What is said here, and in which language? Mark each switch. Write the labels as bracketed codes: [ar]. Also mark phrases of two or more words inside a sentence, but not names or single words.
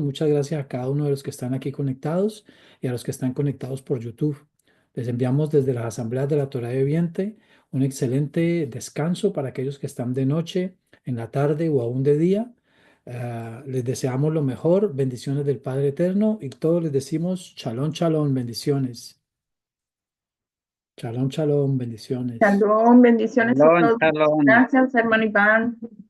[es] Muchas gracias a cada uno de los que están aquí conectados y a los que están conectados por YouTube. Les enviamos desde las asambleas de la Torá de Viente un excelente descanso para aquellos que están de noche, en la tarde o aún de día. Les deseamos lo mejor, bendiciones del Padre Eterno y todos les decimos shalom, shalom, bendiciones. Shalom, shalom, bendiciones. Shalom, bendiciones a Shalom, todos. shalom. Gracias, hermano Iván.